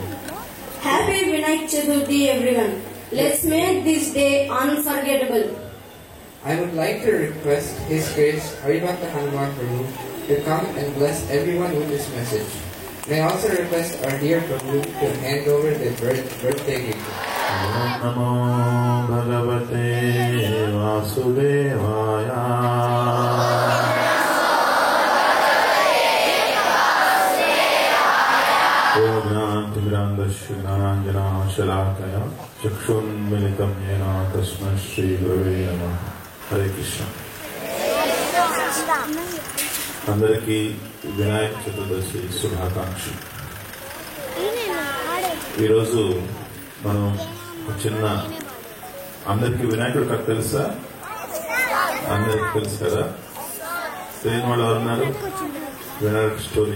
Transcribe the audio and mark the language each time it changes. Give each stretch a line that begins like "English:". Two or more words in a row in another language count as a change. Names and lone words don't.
English: Happy Vinayak Chaturthi, everyone. Let's make this day unforgettable. I would like to request His Grace Haribhakta Hanuman Prabhu to come and bless everyone with this message. May I also request our dear Prabhu to hand over the birthday gift.
Sanskrit: ओं नमो भगवते वासुदेवाय. ज्ञानतिमिरान्धस्याञ्जन शलाकया चक्षुरुन्मीलितं येन तस्मै श्री गुरवे नमः. हरे कृष्ण.
Telugu: అందరికీ వినాయక చతుర్దశి శుభాకాంక్షలు. ఈరోజు మనం చిన్న అందరికీ వినాయకుడు కథ తెలుసా? అందరికి తెలుసు కదా. తెలియని వాళ్ళు ఎవరున్నారు? వినాయక స్టోరీ.